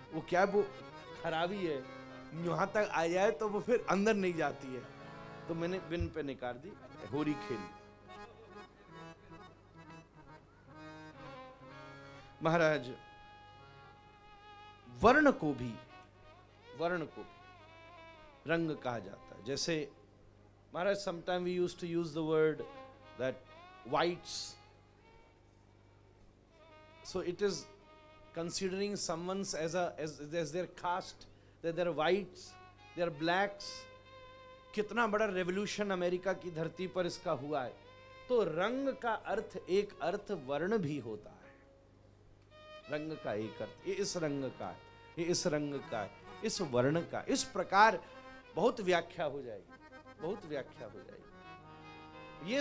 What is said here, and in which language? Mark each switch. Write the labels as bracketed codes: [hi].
[hi] वो क्या, वो खराबी है, यहाँ तक आ जाए तो वो फिर अंदर नहीं जाती है, तो मैंने बिन पे निकाल दी, होरी खेली। महाराज वर्ण को भी रंग कहा जाता है। जैसे [en] महाराज sometime we used to use the word that whites, so it is considering someone's as their caste, that they're whites, they're blacks। [hi] कितना बड़ा रेवोल्यूशन अमेरिका की धरती पर इसका हुआ है। तो रंग का अर्थ, एक अर्थ वर्ण भी होता है। रंग का एक अर्थ, ये इस रंग का है, ये इस रंग का है, इस वर्ण का, इस प्रकार बहुत व्याख्या हो जाएगी, बहुत व्याख्या हो जाएगी।